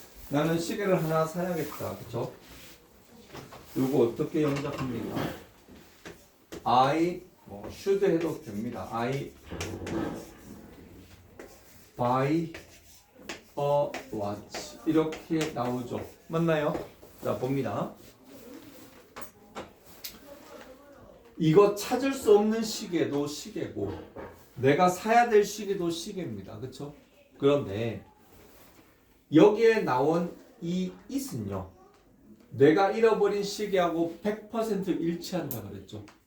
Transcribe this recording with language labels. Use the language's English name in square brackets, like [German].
[Korean] 나는 시계를 하나 사야겠다. 그쵸? 이거 어떻게 영작합니까? I should 해도 됩니다. [English] I buy a watch 이렇게 나오죠. [Korean] 맞나요? 자, 봅니다. 이거 찾을 수 없는 시계도 시계고 내가 사야 될 시계도 시계입니다. 그쵸? 그런데 여기에 나온 이 it은요. 내가 잃어버린 시계하고 100% 일치한다 그랬죠.